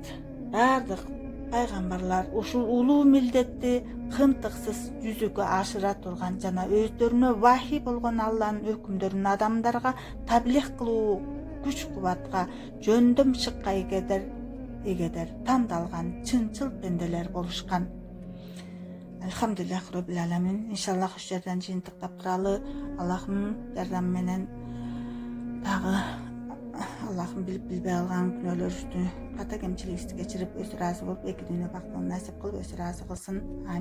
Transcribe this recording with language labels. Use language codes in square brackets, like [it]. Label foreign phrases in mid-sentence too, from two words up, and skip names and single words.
[ky] Бардык пайгамбарлар ушул улуу милдетти кынтыксыз жүзүгө ашыра турган жана өздөрүнө вахий болгон Алланын өкүмдөрүн адамдарга таблих кылуу күч-кубатка жөндөм-шыкка эгедер тандалган чынчыл пенделер болушкан. [ar] الحمد لله رب العالمين. [ky] Иншаллах уш жерден жыйынтыктап туралы. Аллахым жардам менен дагы Аллахым билип билбей алган күнөөлөрүбүздү, ката кемчилигибизди кечирип, өзү ыраазы болуп, эки дүйнө бактын насип кылып, өзү ыраазы кылсын.